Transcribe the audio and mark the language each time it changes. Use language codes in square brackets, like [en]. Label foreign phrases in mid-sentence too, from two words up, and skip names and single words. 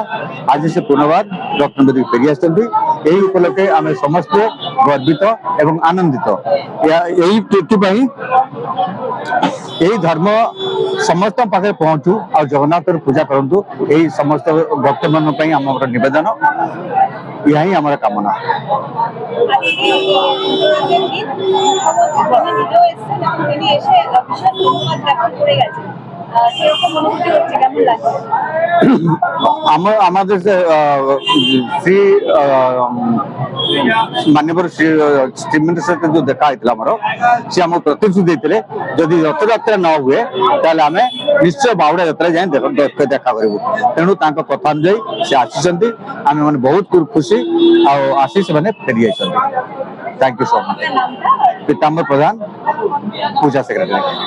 [or] ଆଜି ସେ ପୁନର୍ବାର ରତ୍ନବେଦୀ ଫେରି ଆସିଛନ୍ତି। ଏହି ଉପଲକ୍ଷେ ଆମେ ସମସ୍ତେ ଗର୍ବିତ ଏବଂ ଆନନ୍ଦିତ। ଏହି ଏଥିପାଇଁ ଏହି ଧର୍ମ ସମସ୍ତଙ୍କ ପାଖରେ ପହଞ୍ଚୁ ଆଉ ଜଗନ୍ନାଥର ପୂଜା କରନ୍ତୁ, ଏହି ସମସ୍ତ ଭକ୍ତମାନଙ୍କ ପାଇଁ ଆମର ନିବେଦନ, ଏହା ହିଁ ଆମର କାମନା। আমাদের শ্রী মাননীয় শ্রীমন্দির সହିତ ଯୋଉ ଦେଖା ହେଇଥିଲା ଆମର, ସେ ଆମକୁ ପ୍ରତିଶ୍ରୁତି ଦେଇଥିଲେ ଯଦି ରଥଯାତ୍ରା ନ ହୁଏ ତାହେଲେ ଆମେ ନିଶ୍ଚୟ ବାହୁଡା ଯାତ୍ରା ଯାଇ ଦେଖା କରିବୁ। ତେଣୁ ତାଙ୍କ କଥା ଅନୁଯାୟୀ ସେ ଆସିଛନ୍ତି, ଆମେ ମାନେ ବହୁତ ଖୁସି ଆଉ ଆସି ସେମାନେ ଫେରି ଯାଇଛନ୍ତି। [en] thank you so much. [or] ପୀତାମ୍ବର ପ୍ରଧାନ, ପୂଜା ସେକ୍ରେଟାରୀ।